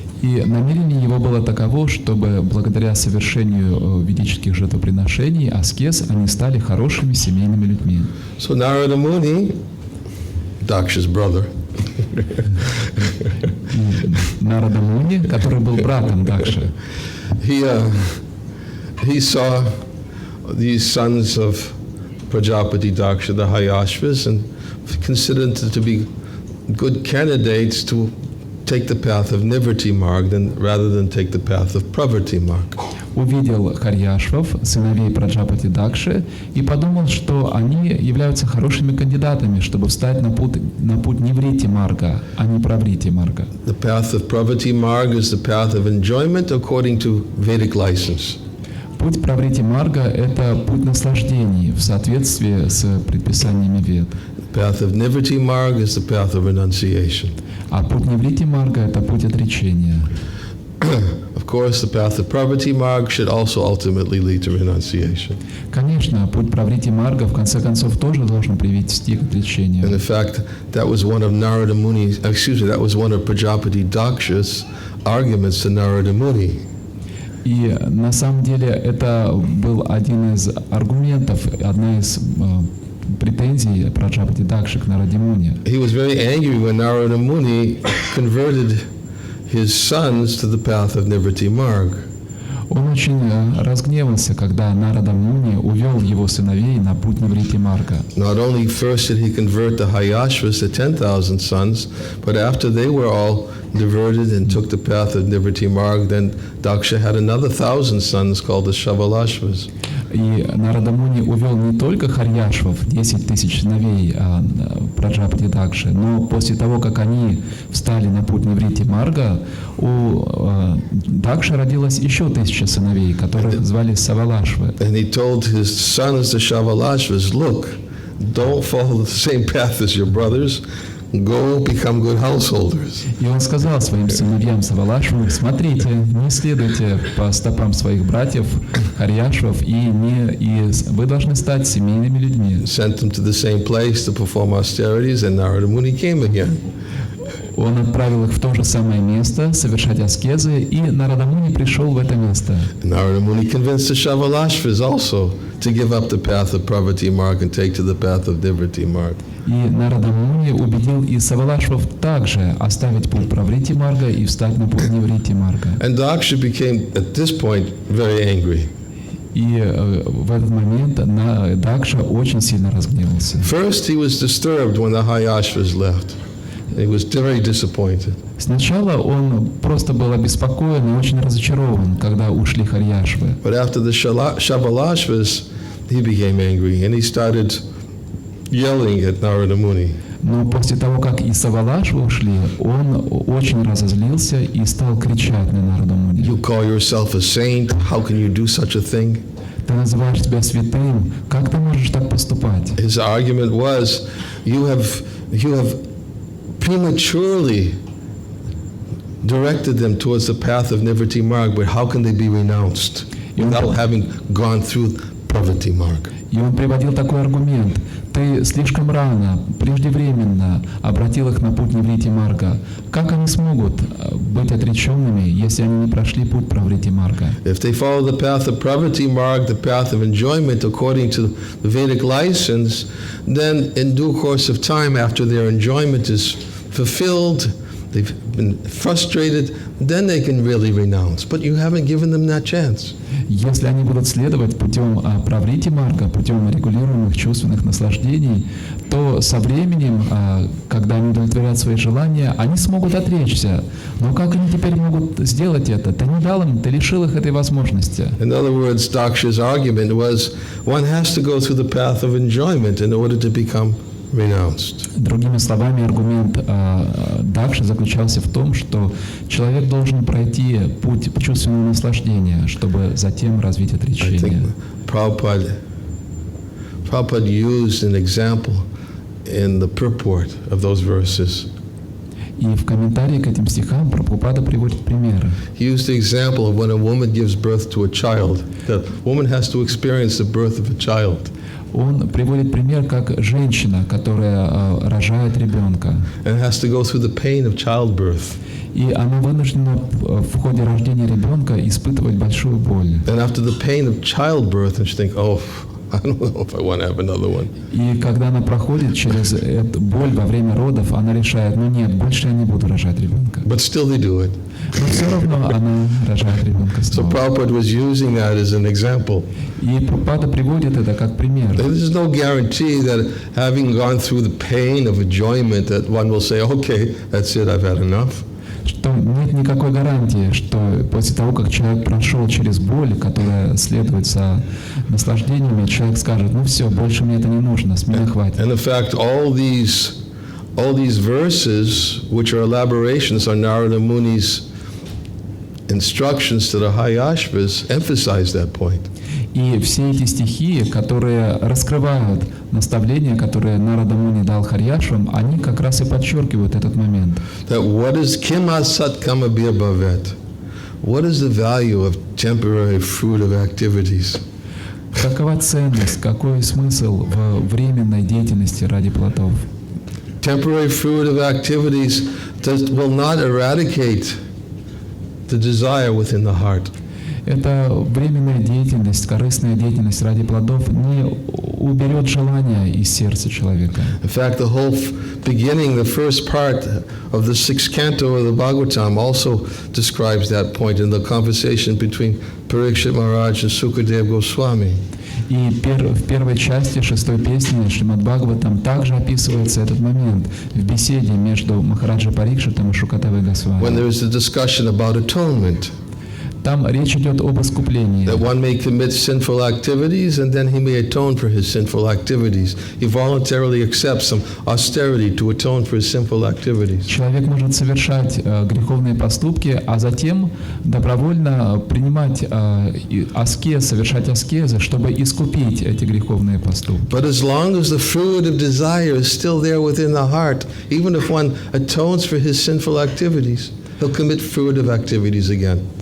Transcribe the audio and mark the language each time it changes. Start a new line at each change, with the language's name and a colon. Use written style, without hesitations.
Russian: И намерение его было таково, чтобы благодаря совершению ведических жертвоприношений, аскез, они стали хорошими семейными людьми.
English: So Narada Muni, Daksha's brother,
Russian: Нарада Муни, который был братом Дакши,
English: he saw these sons of Prajapati Daksha, the Hayashvas, and considered them to be good candidates to take the path of Nivriti Marg rather than take the path of Pravritti Marg.
Russian: увидел Харьяшвов, сыновей Праджапати Дакши, и подумал, что они являются хорошими кандидатами, чтобы встать на путь Ниврити Марга, а не Праврити Марга.
English: The path of Pravritti Marg is the path of enjoyment according to Vedic license.
Russian: Путь Праврити Марга – это путь наслаждений в соответствии с предписаниями Вед.
English: The path of Nivriti Marg is the path of renunciation.
Russian: А путь Ниврити Марга – это путь отречения.
English: Of course, the path of Pravritti Marg should also ultimately lead to renunciation.
Russian: Конечно, путь Праврити Марга в конце концов тоже должен привести к отречению.
English: And in fact, that was one of Narada Muni's, that was one of Prajapati Daksha's arguments to Narada Muni.
Russian: И на самом деле это был один из аргументов, одна из претензий Праджапати Дакши к Нараде Муни.
English: He was very angry when Narada Muni converted his sons to the path of Nivriti Marg.
Russian: Он очень разгневался, когда Нарада Муни увел его сыновей на путь Ниврити Марга.
English: Not only first did he convert the Hayashvas, the 10,000 sons, but after they were all diverted and took the path of Nivriti Marg, then Daksha had another 1,000 sons called the Shavalashvas.
Russian: И Нарада Муни увел не только Харьяшвов, 10 тысяч сыновей Праджапати Дакши, но после того, как они встали на путь Ниврити Марга, у Дакши родилось еще 1000 сыновей, которых звали Савалашвы.
English: And he told his sons, the Shavalashvas, look, don't follow the same path as your brothers. Go become good householders.
Russian: И он сказал своим сыновьям Савалашвам: смотрите, не следуйте по стопам своих братьев Харьяшвов, и вы должны стать семейными людьми.
English: Sent them to the same place to perform austerities, and Narada Muni came again.
Russian: Он отправил их в то же самое место совершать аскезы, и Нарада Муни пришел в это место.
English: Narada Muni convinced the Shavalashvas also to give up the path of Pravritti Marg and take to the path of Nivriti Marg.
Russian: И Нарада Муни убедил и Савалашвов также оставить путь Праврити Марга и встать на путь Ниврити Марга.
English: And Daksha became, at this point, very angry.
Russian: И в этот момент Дакша очень сильно разгневался.
English: First, he was disturbed when the Hayashvas left. He was very disappointed.
Russian: Сначала он просто был обеспокоен и очень разочарован, когда ушли Харьяшвы.
English: But after the Shavalashvas, he became angry and he started yelling at Narada Muni.
Russian: Но после того, как и Савалашвы ушли, он очень разозлился и стал кричать на Нараду Муни.
English: You call yourself a saint? How can you do such a thing?
Russian: Ты называешь себя святым, как ты можешь так поступать?
English: His argument was, you have prematurely directed them towards the path of Nivritti Marg, but how can they be renounced without having gone through Pravritti Marg?
Russian: И он приводил такой аргумент. Ты слишком рано, преждевременно обратил их на путь Ниврити Марга. Как они смогут быть отреченными, если они не прошли путь Праврити Марга?
English: If they follow the path of Pravritti Marg, the path of enjoyment according to the Vedic license, then in due course of time, after their enjoyment is fulfilled, they've been frustrated, then they can really renounce. But you haven't given them that chance.
Russian: Если они будут следовать путем Праврити Марга, путем регулируемых чувственных наслаждений, то со временем, когда они удовлетворят свои желания, они смогут отречься. Но как они теперь могут сделать это? Ты не дал им, ты лишил их этой возможности.
English: In other words, Daksha's argument was, one has to go through the path of enjoyment in order to become renounced.
Russian: Другими словами, аргумент Дакши заключался в том, что человек должен пройти путь чувственного наслаждения, чтобы затем развить
English: I
Russian: отречение.
English: think Prabhupada used an example in the purport of those verses.
Russian: И в комментарии к этим стихам Прабхупада приводит примеры.
English: He used the example of when a woman gives birth to a child. The woman has to experience the birth of a child.
Russian: Он приводит пример, как женщина, которая рожает ребенка.
English: And has to go through the pain of childbirth.
Russian: И она вынуждена в ходе рождения ребенка испытывать большую боль.
English: And after the pain of childbirth, and she think, oh, I don't know if I want to have another one.
Russian: И когда она проходит через эту боль во время родов, она решает, ну нет, больше я не буду рожать ребенка.
English: But still they do it.
Russian: Но все равно она рожает ребенка
English: So
Russian: снова.
English: Prabhupada was using that as an example.
Russian: И Прабхупада приводит это как пример.
English: There's no guarantee that having gone through the pain of enjoyment that one will say, okay, that's it, I've had enough.
Russian: Что нет никакой гарантии, что после того, как человек прошел через боль, которая следует за наслаждениями, человек скажет, ну все, больше мне это не нужно, с меня хватит.
English: And in fact, all these verses, which are elaborations on Narada Muni's instructions to the Hayashvas, emphasize that point.
Russian: И все эти стихи, которые раскрывают наставления, которые Нарада Муни дал Харьяшвам, они как раз и подчеркивают этот момент.
English: That what is
Sanskrit: kima sat kama bir bhavet?
English: What is the value of temporary fruitive activities?
Russian: Какова ценность, какой смысл в временной деятельности ради плодов?
English: Temporary fruitive activities will not eradicate the desire within the heart.
Russian: Эта временная деятельность, корыстная деятельность ради плодов не уберет желания из сердца человека.
English: In fact, the whole beginning, the first part of the 6th canto of the Bhagavatam also describes that point in the conversation between Parikshit Maharaj and Sukadev Goswami.
Russian: И в первой части 6-й песни Шримад Бхагаватам также описывается этот момент в беседе между Махараджа Парикшитом и Шукадевой Госвами.
English: When there is a discussion about atonement.
Russian: Там речь идет об искуплении.
English: That one may commit sinful activities and then he may atone for his sinful activities. He voluntarily accepts some austerity to atone for his sinful activities.
Russian: Человек может совершать греховные поступки, а затем добровольно принимать аскез, совершать аскезы, чтобы искупить эти греховные поступки.
English: But as long as the fruit of desire is still there within the heart, even if one atones for his sinful activities, he'll commit fruitive activities again.